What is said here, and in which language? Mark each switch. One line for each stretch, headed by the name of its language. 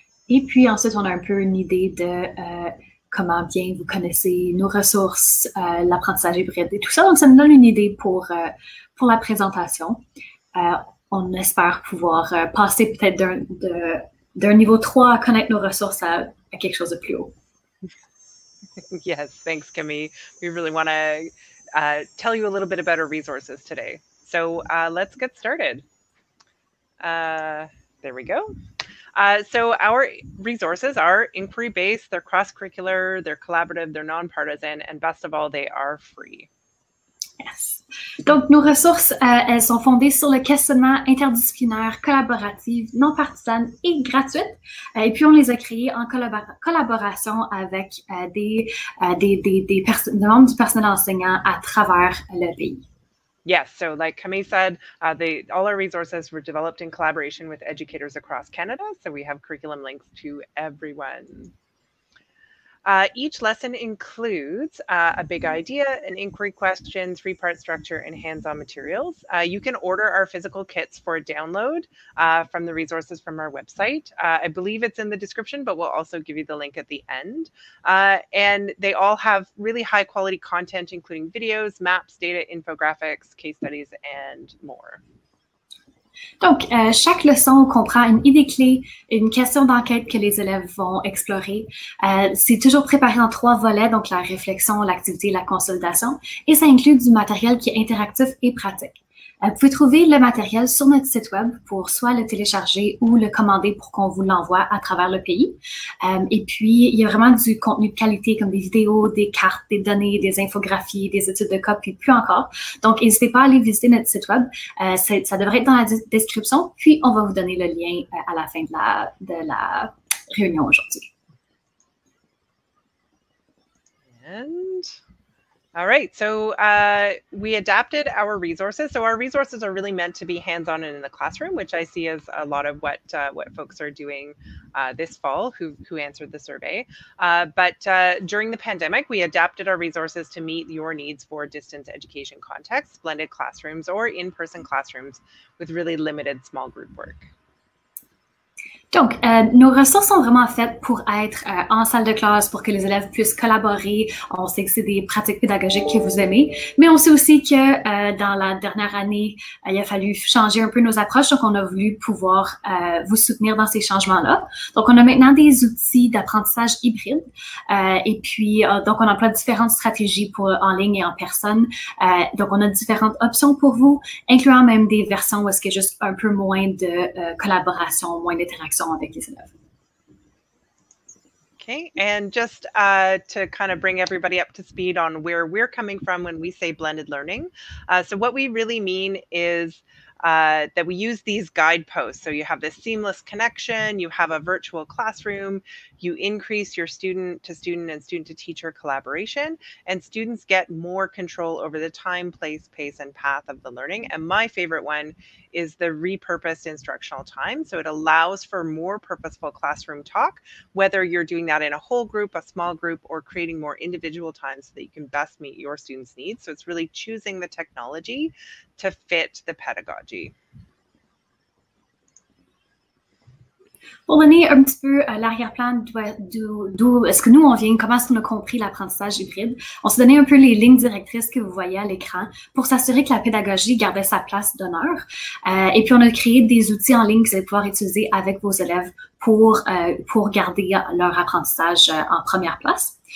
French: Et puis ensuite, on a un peu une idée de comment bien vous connaissez nos ressources, l'apprentissage hybride et tout ça. Donc, ça nous donne une idée pour la présentation. On espère pouvoir passer peut-être d'un niveau 3 à connaître nos ressources à quelque chose de plus haut.
English: Yes, thanks, Camille. We really want to tell you a little bit about our resources today. So let's get started. There we go. So our resources are inquiry-based, they're cross-curricular, they're collaborative, they're non-partisan, and best of all, they are free. Yes.
French: Donc, nos ressources, elles sont fondées sur le questionnement interdisciplinaire, collaboratif, non partisane et gratuite. Et puis, on les a créées en collaboration avec des membres du personnel enseignant à travers le pays.
English: Yes, so like Camille said, all our resources were developed in collaboration with educators across Canada. So we have curriculum links to everyone. Each lesson includes a big idea, an inquiry question, 3-part structure, and hands-on materials. You can order our physical kits for download from the resources from our website. I believe it's in the description, but we'll also give you the link at the end. And they all have really high-quality content, including videos, maps, data, infographics, case studies, and more.
French: Donc, chaque leçon comprend une idée clé, une question d'enquête que les élèves vont explorer. C'est toujours préparé en 3 volets, donc la réflexion, l'activité et la consolidation. Et ça inclut du matériel qui est interactif et pratique. Vous pouvez trouver le matériel sur notre site web pour soit le télécharger ou le commander pour qu'on vous l'envoie à travers le pays. Et puis, il y a vraiment du contenu de qualité comme des vidéos, des cartes, des données, des infographies, des études de cas, puis plus encore. Donc, n'hésitez pas à aller visiter notre site web. Ça devrait être dans la description, puis on va vous donner le lien à la fin de la réunion aujourd'hui.
English: All right, so we adapted our resources. So our resources are really meant to be hands-on and in the classroom, which I see as a lot of what folks are doing this fall who answered the survey. But during the pandemic, we adapted our resources to meet your needs for distance education contexts, blended classrooms, or in-person classrooms with really limited small group work.
French: Donc, nos ressources sont vraiment faites pour être en salle de classe, pour que les élèves puissent collaborer. On sait que c'est des pratiques pédagogiques que vous aimez, mais on sait aussi que dans la dernière année, il a fallu changer un peu nos approches, donc on a voulu pouvoir vous soutenir dans ces changements-là. Donc, on a maintenant des outils d'apprentissage hybride et puis, donc, on emploie différentes stratégies pour en ligne et en personne. Donc, on a différentes options pour vous, incluant même des versions où est-ce qu'il y a juste un peu moins de collaboration, moins d'interaction avec les élèves.
English: Okay, and just to kind of bring everybody up to speed on where we're coming from when we say blended learning. So what we really mean is that we use these guideposts. So you have this seamless connection, you have a virtual classroom, you increase your student to student and student to teacher collaboration, and students get more control over the time, place, pace, and path of the learning. And my favorite one is the repurposed instructional time. So it allows for more purposeful classroom talk, whether you're doing that in a whole group, a small group, or creating more individual time so that you can best meet your students' needs. So it's really choosing the technology to fit the pedagogy.
French: Pour donner un petit peu l'arrière-plan d'où est-ce que nous on vient, comment est-ce qu'on a compris l'apprentissage hybride, on s'est donné un peu les lignes directrices que vous voyez à l'écran pour s'assurer que la pédagogie gardait sa place d'honneur. Et puis on a créé des outils en ligne que vous allez pouvoir utiliser avec vos élèves pour garder leur apprentissage en première place.